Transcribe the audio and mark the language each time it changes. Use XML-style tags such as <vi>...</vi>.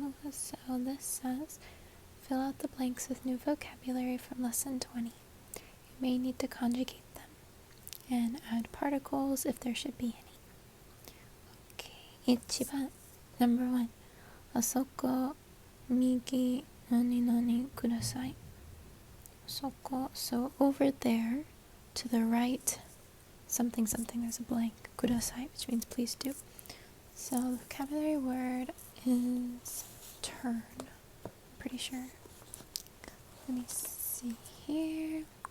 <en>So this says, fill out the blanks with new vocabulary from lesson 20. You may need to conjugate them and add particles if there should be any. Okay.</en> <ja>1番</ja> <en>Number 1.</en> <ja>あそこ右何々ください。そこ</ja> <en>So over there to the right something something, there's a blank.</en> <ja>ください</ja> <en>which means please do. So the vocabulary word is turn. I'm pretty sure. Let me see here.</en>